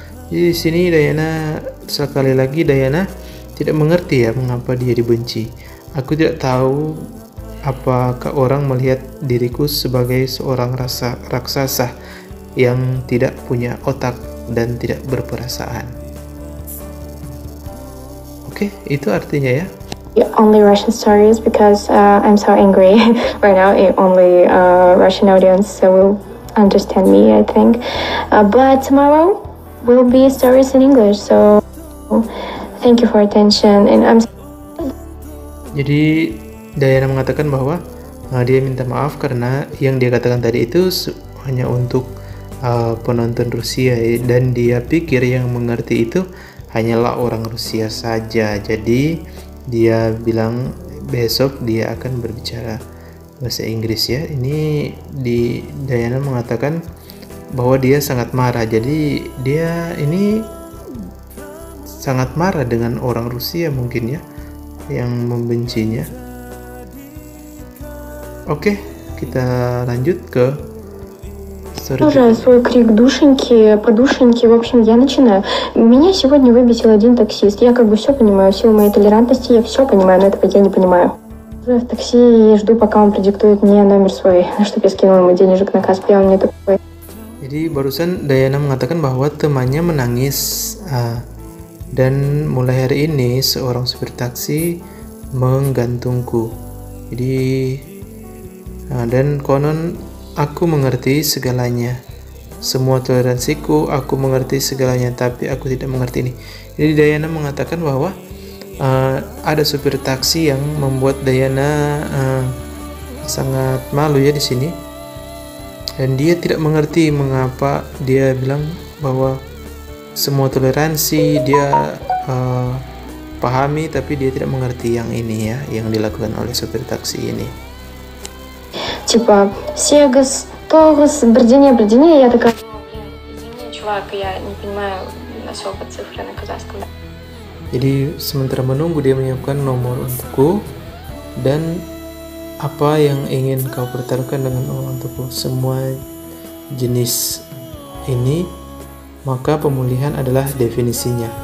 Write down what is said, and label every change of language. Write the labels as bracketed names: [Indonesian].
[Indonesian] Jadi di sini Diana sekali lagi Diana tidak mengerti ya mengapa dia dibenci. Aku tidak tahu apakah orang melihat diriku sebagai seorang raksasa yang tidak punya otak dan tidak berperasaan. Oke, itu artinya ya. [English] Only Russian stories because I'm so angry right now. Only Russian audience will understand me, I think. But tomorrow will be stories in English. So thank you for attention. And I'm. [Indonesian] Jadi Diana mengatakan bahwa dia minta maaf karena yang dia katakan tadi itu hanya untuk penonton Rusia dan dia pikir yang mengerti itu hanyalah orang Rusia saja. Jadi dia bilang besok dia akan berbicara bahasa Inggris ya. Ini Diana mengatakan bahwa dia sangat marah. Jadi dia ini sangat marah dengan orang Rusia mungkin ya yang membencinya. Oke, kita lanjut ke [Russian] Тоже свой крик душеньки, подушеньки. В общем, я начинаю. Меня сегодня выбесил один таксист. Я как бы все понимаю, в силу моей толерантности я все понимаю, но этого я не понимаю. Уже в такси и жду, пока он продиктует мне номер свой, чтобы я скинула ему денежек на Каспи, а он мне такой. [Indonesian] Jadi barusan Diana mengatakan bahwa temannya menangis dan mulai hari ini seorang supir taksi menggantungku. Jadi dan konon aku mengerti segalanya, semua toleransiku, aku mengerti segalanya, tapi aku tidak mengerti ini. Jadi Diana mengatakan bahwa ada supir taksi yang membuat Diana sangat malu ya di sini, dan dia tidak mengerti mengapa dia bilang bahwa semua toleransi dia pahami, tapi dia tidak mengerti yang ini ya, yang dilakukan oleh supir taksi ini. [Russian] Типа, Сегас, Тогас, Бердине, я такая, извини, чувак, я не понимаю особо цифры на казахском. [Indonesian] Jadi sementara menunggu dia menyiapkan nomor untukku dan apa yang ingin kau pertaruhkan dengan nomor untukku, semua jenis ini, maka pemulihan adalah definisinya.